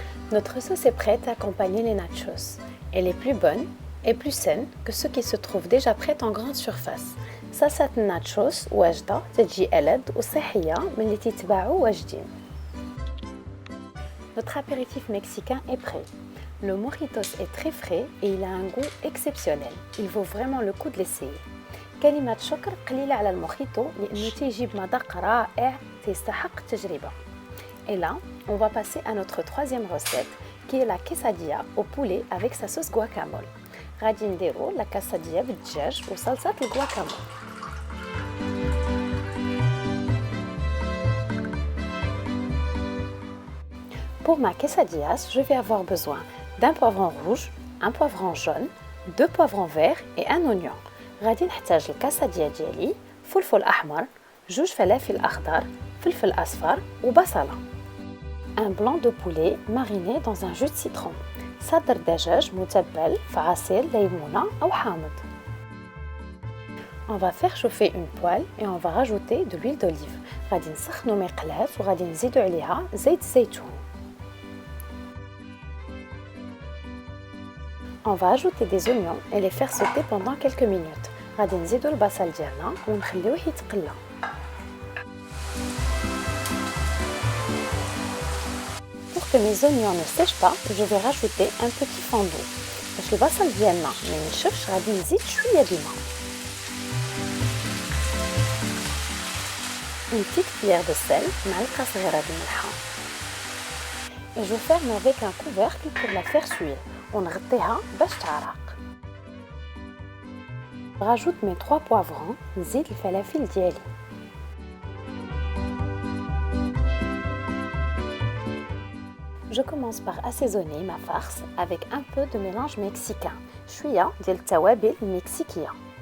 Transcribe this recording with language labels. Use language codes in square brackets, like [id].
[fr] Notre sauce est prête à accompagner les nachos. Elle est plus bonne et plus saine que ceux qui se trouvent déjà prêts en grande surface. [ar] صلصة الناتشوس واجدة تجي ألذ وصحية من اللي تتباعوا واجدين. [fr] Notre apéritif mexicain est prêt. Le mojitos est très frais et il a un goût exceptionnel. Il vaut vraiment le coup de l'essayer. [ar] كلمة شكر قليلة على الموخيتو لأنه تيجي بمذاق رائع تستحق التجربة. [fr] Et là, on va passer à notre troisième recette qui est la quesadilla au poulet avec sa sauce guacamole. [ar] غادي نديرو لا quesadilla بالدجاج وصلصة الجواكامول. [fr] Pour ma quesadillas, je vais avoir besoin d'un poivron rouge, un poivron jaune, 2 poivrons verts et un oignon. [ar] غادي نحتاج الكاساديا ديالي فلفل احمر، 2 فلافل اخضر، فلفل اصفر وبصله. [fr] Un blanc de poulet mariné dans un jus de citron. [ar] صدر دجاج متبل في عصير ليمونه او حامض. [fr] On va faire chauffer une poêle et on va rajouter de l'huile d'olive. [ar] غادي نسخنوا مقلاة وغادي نزيدوا عليها زيت الزيتون. [fr] On va ajouter des oignons et les faire sauter pendant quelques minutes. [ar] غادي نزيدوا البصل ديالنا ونخليوه يتقلى. [fr] Pour que mes oignons ne sèchent pas, je vais rajouter un petit fond d'eau. [ar] باش البصل ديالنا ما ينشفش غادي نزيد شويه د الماء. [fr] Une petite cuillère de sel, [ar] معلقة صغيرة د الملحة. [fr] Et je ferme avec un couvercle pour la faire cuire. [ar] ونغطيها باش تعرق. [fr] Rajoute mes 3 poivrons, [ar] نزيد الفلافل ديالي. [fr] Je commence par assaisonner ma farce avec un peu de mélange mexicain. [ar] شوية ديال التوابل المكسيكية.